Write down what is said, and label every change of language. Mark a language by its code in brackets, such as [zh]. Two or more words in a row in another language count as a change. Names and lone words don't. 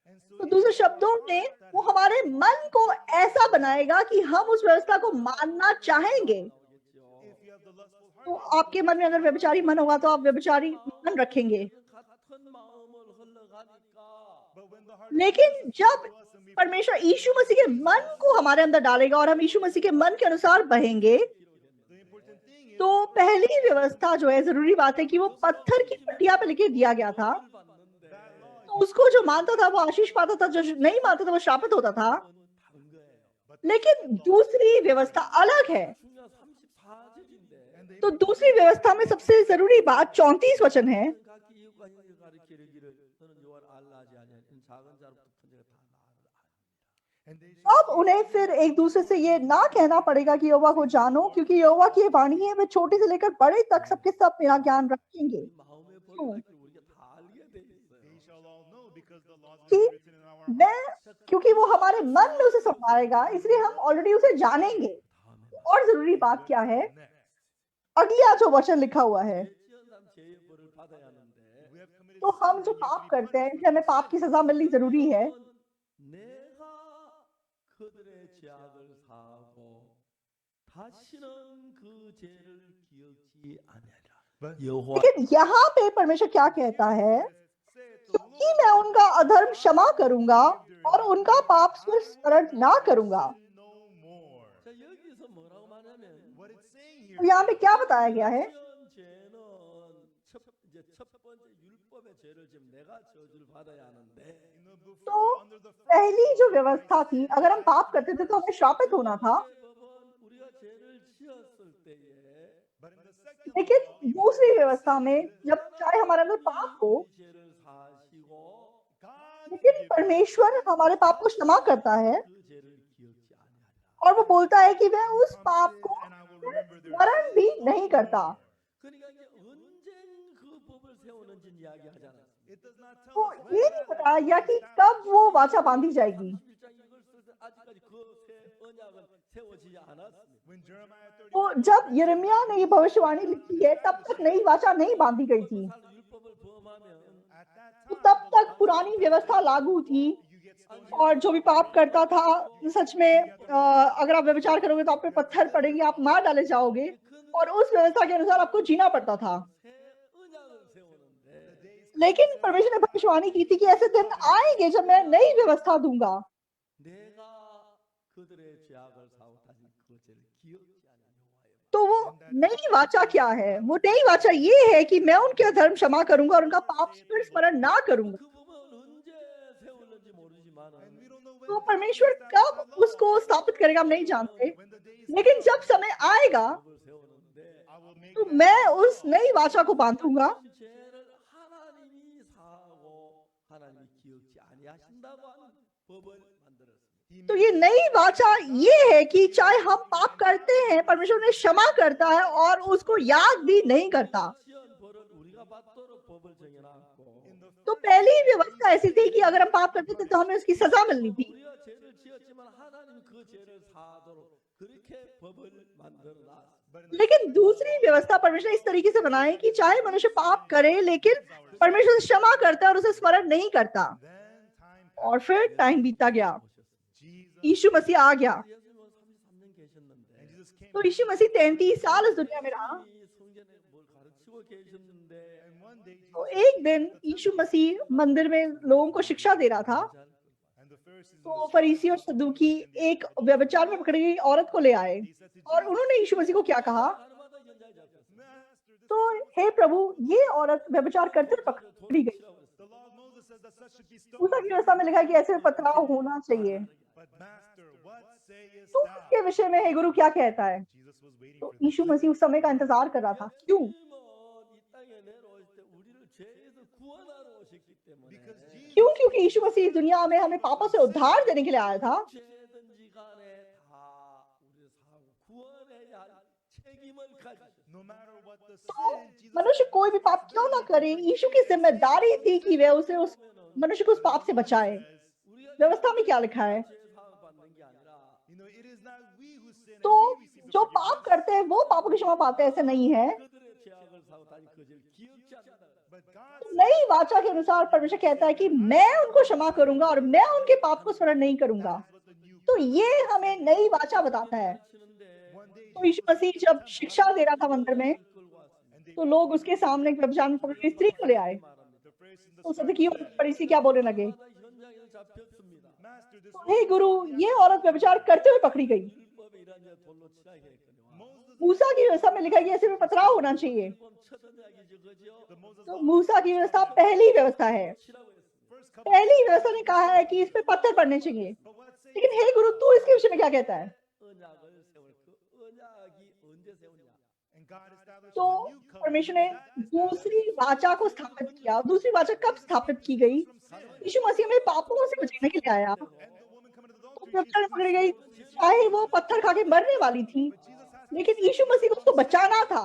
[en] and so [hi] तो दूसरे शब्दों में वो हमारे मन को ऐसा बनाएगा कि हम उस व्यवस्था को मानना चाहेंगे। [ko] 나오겠죠. [en] if you have the lustful heart [hi] तो आपके मन में अगर व्यभिचारी मन होगा तो आप व्यभिचारी मन रखेंगे। [ko] 같은 마음을 흘러가니까 [en] but when the heart [hi] लेकिन जब [en] to us and we [hi] परमेश्वर यीशु मसीह के मन को हमारे अंदर डालेगा और हम यीशु मसीह के मन के अनुसार बहेंगे, [en] the important thing is [hi] तो पहली व्यवस्था जो है, जरूरी बात है कि वो पत्थर की पट्टिया पे लिखे दिया गया था। [ko] 받는데 [en] that law [hi] तो उसको जो मानता था वो आशीष पाता था, जो नहीं मानता था वो शापित होता था। [ko] 다른 거예요. [hi] लेकिन दूसरी व्यवस्था अलग है। [ko] 중요한 34절인데 [en] and they [hi] तो दूसरी व्यवस्था में सबसे जरूरी बात 34 वचन है। [ko] 각기 이웃과 형제 가르치기를 너는 여호와를 알라 하지 아니하니 이는 작은 자로부터 큰 자가 다 나를 아느니라. [en] and they shall [hi] अब उन्हें फिर एक दूसरे से ये ना कहना पड़ेगा कि यहोवा को जानो, क्योंकि यहोवा की ये वाणी है, वे छोटे से लेकर बड़े तक सबके सब मेरा ज्ञान रखेंगे। [ko] 마음의 법을 우리가 다 알게 돼 있어요. [en] they shall all know because the laws [hi] कि [en] are written in our [hi] मैं, क्योंकि वो हमारे मन में उसे संभालेगा, इसलिए हम ऑलरेडी उसे जानेंगे। [ko] 다음에 [hi] और जरूरी बात क्या है? [en] next. [hi] अगला जो वचन लिखा हुआ है, [ko] 지은 사람 죄의 벌을 받아야 하는데 [en] We have committed [hi] तो हम [en] sin, [hi] जो [en] we have [hi] पाप [en] to be [hi] करते हैं, [en] punished. [hi] इसलिए हमें पाप की सजा मिलनी जरूरी है। [ko] 내가 그들의 죄악을 사하고 다시는 그 죄를 기억지 아니하리라. [en] But [ko] 여호와 [hi] लेकिन यहाँ पे परमेश्वर क्या कहता है? [en] say it, the [hi] क्योंकि मैं उनका अधर्म क्षमा करूंगा और उनका पाप स्मरण ना करूंगा। [en] sin no more. [ko] 자 여기서 뭐라고 말하냐면 [en] What it's saying [hi] तो [en] here, [hi] यहाँ पे क्या बताया गया है? [ko] 지은 죄는 이제 첫 번째 율법의 죄를 지금 내가 저주를 받아야 하는데 [en] you know, [hi] तो [en] under under the first [hi] पहली जो [en] law, [hi] व्यवस्था थी, अगर हम पाप करते थे तो हमें श्रापित होना था, [ko] 법은 우리가 죄를 지었을 때에 [en] but in the second [hi] लेकिन [en] law, even [hi] दूसरी [en] when we [hi] व्यवस्था में [en] sinned, [hi] जब चाहे हमारे अंदर पाप हो, [ko] 우리 죄를 사시고 [en] God [hi] लेकिन [en] forgives us. [hi] परमेश्वर हमारे पाप को क्षमा करता है [ko] 그 죄를 기억지 아니하리라. [hi] और वो बोलता है कि मैं उस पाप [en] Promises, [hi] को [en] and I will remember their [hi] स्मरण [en] sins [hi] भी [en] no [hi] नहीं करता। [en] more. [ko] 그러니까 이제 언제 그 법을 세우는지 이야기하지 않았습니다. [en] It does not tell [hi] वो [en] us when [hi] ये [en] that [hi] नहीं [en] law [hi] बताया [en] will be [hi] कि [en] established. [hi] कब वो वाचा बांधी जाएगी। [ko] 31장 이걸 쓸 때 아직까지 그새 언약은 세워지지 않았습니다. [en] When Jeremiah [hi] तो 31 जब यिर्मयाह ने ये भविष्यवाणी लिखी है, तब तक नई वाचा नहीं बांधी गई थी, [ko] 율법을 범하면 [en] at that [hi] तो [en] time, [hi] तब तक पुरानी व्यवस्था लागू थी [en] you get stoned. [hi] और जो भी पाप करता था, सच में अगर आप व्यभिचार करोगे तो आप पे पत्थर पड़ेंगे, आप मार डाले जाओगे, और उस व्यवस्था के अनुसार आपको जीना पड़ता था। [ko] 새 언약을 세우는데 [hi] लेकिन परमेश्वर ने भविष्यवाणी की थी कि ऐसे दिन आएंगे जब मैं नई व्यवस्था दूंगा, [ko] 내가 그들의 죄악을 사고 다시 그 죄를 기억지 않는 여호와의 [hi] तो वो नई वाचा क्या है? वो नई वाचा ये है कि मैं उनके अधर्म क्षमा करूंगा और उनका पाप फिर स्मरण ना करूंगा। [ko] 그 법은 언제 세울는지 모르지만 [en] And we don't know when [hi] तो God परमेश्वर [en] will establish [hi] कब [en] that law. [hi] उसको स्थापित करेगा हम नहीं जानते, [en] When the day is [hi] लेकिन जब समय आएगा [ko] 법을 세우는데 [en] I will make [hi] तो [en] that [hi] मैं [en] law. [hi] उस नई वाचा को बांधूंगा। [ko] 죄를 하나님이 사하고 하나님이 기억지 아니하신다고 하는 법을 만들었습니다. [hi] तो ये नई वाचा ये है कि चाहे हम पाप करते हैं, परमेश्वर उन्हें क्षमा करता है और उसको याद भी नहीं करता। [ko] 지은 벌은 우리가 받도록 법을 정해놨고 [en] In the [hi] तो [en] first [hi] पहली व्यवस्था ऐसी थी कि अगर हम पाप करते थे तो हमें उसकी सजा मिलनी थी, [ko] 우리가 죄를 지었지만 하나님 그 죄를 사하도록 그렇게 법을 만들어놨습니다. [en] but in the [hi] लेकिन दूसरी व्यवस्था परमेश्वर ने इस तरीके से बनाई कि चाहे मनुष्य पाप करे, लेकिन परमेश्वर उसे क्षमा करता है और उसे स्मरण नहीं करता। [en] then time [hi] और फिर टाइम बीता गया, Jesus यीशु मसीह आ गया। [ko] 예수님은 33년 계셨는데 [en] and Jesus came [hi] तो यीशु मसीह 33 साल इस दुनिया में रहा। [ko] 성전에 뭘 가르치고 계셨는데 [en] and one day [hi] तो Jesus एक दिन यीशु मसीह मंदिर में लोगों को शिक्षा दे रहा था, [en] and the Pharisees [hi] तो फरीसी और सदूकी एक व्यभिचार में पकड़ी गई औरत को ले आए और उन्होंने यीशु मसीह को क्या कहा? [ko] 가르마다 연장이 잡혔어요. [en] Master, this [hi] तो हे प्रभु, ये औरत व्यभिचार करते हुए पकड़ी गई। [en] the law of Moses says that such should be stoned. [hi] मूसा की व्यवस्था में लिखा है कि ऐसे में पथराव होना चाहिए। [en] But Master, what sayest [hi] तो [en] thou? [hi] उसके विषय में हे गुरु क्या कहता है? [en] Jesus was waiting [hi] तो [en] for this. [hi] यीशु मसीह उस समय का इंतजार कर रहा था। क्यों? [ko] 예수님은 이 땅에 내려오실 때 우리를 죄에서 구원하러 오셨기 때문에 [en] Because Jesus [hi] क्यों? क्योंकि यीशु मसीह दुनिया में हमें पापों से उद्धार देने के लिए आया था। [ko] 죄든지 간에 다 우리를 사하고 구원해야 할 책임을 가지셨어요. [en] no matter what the [hi] तो [en] sin, Jesus [hi] मनुष्य कोई भी पाप क्यों ना करे, यीशु की जिम्मेदारी थी कि वह उसे उस मनुष्य को उस पाप से बचाए। [ko] 우리가 [hi] व्यवस्था में क्या लिखा है? [ko] 죄 사함 받는 게 아니라 [en] it is not we who sin and [hi] तो [en] we receive the [hi] जो [en] forgiveness. [hi] पाप करते हैं वो पापों की क्षमा पाते हैं, ऐसे नहीं है। [ko] 그들의 죄악을 사고 다시 그 죄를 기억지 않는다. [en] But God [hi] तो नई वाचा के अनुसार परमेश्वर कहता है कि मैं उनको क्षमा करूंगा और मैं उनके पाप को स्मरण नहीं करूंगा। [en] is what the new [hi] तो ये हमें नई वाचा बताता है। [ko] 하시는데 [en] one day [hi] तो यीशु मसीह जब शिक्षा दे रहा था मंदिर में, [ko] 끌고 왔습니다. [en] and they [hi] तो लोग उसके सामने एक व्यभिचार में पकड़ी स्त्री को ले आए। [en] the Pharisees and the [hi] तो सदुकी और फरीसी क्या बोलने लगे? [ko] 현장에서 잡혔습니다. [en] Master, this [hi] तो हे गुरु, ये औरत व्यभिचार करते हुए पकड़ी गई। [ko] 율법에 이런 자 돌로 치라게 했거든요. [en] Moses [hi] मूसा की व्यवस्था में लिखा है कि ऐसे में पथराव होना चाहिए। [ko] 율법 첫 언약이죠, 그죠? [en] the Moses [hi] तो मूसा की व्यवस्था पहली व्यवस्था है। [ko] 치라고 했습니다. [en] first covenant. [hi] पहली व्यवस्था ने कहा है कि इस पे पत्थर पड़ने चाहिए। [en] But what say [hi] लेकिन हे गुरु, तू इसके विषय में क्या कहता है? [ko] 언약을 세울 그 언약이 언제 세우냐? [en] and God established [hi] तो [en] a new covenant [hi] परमेश्वर ने दूसरी वाचा को स्थापित किया। दूसरी वाचा कब स्थापित की गई? यीशु मसीह में पापों से बचाने के लिए आया। [en] and the woman coming to [hi] तो [en] adultery. [hi] व्यभिचार में पकड़ी गई, चाहे वो पत्थर खा के मरने वाली थी, लेकिन यीशु मसीह को उसको बचाना था।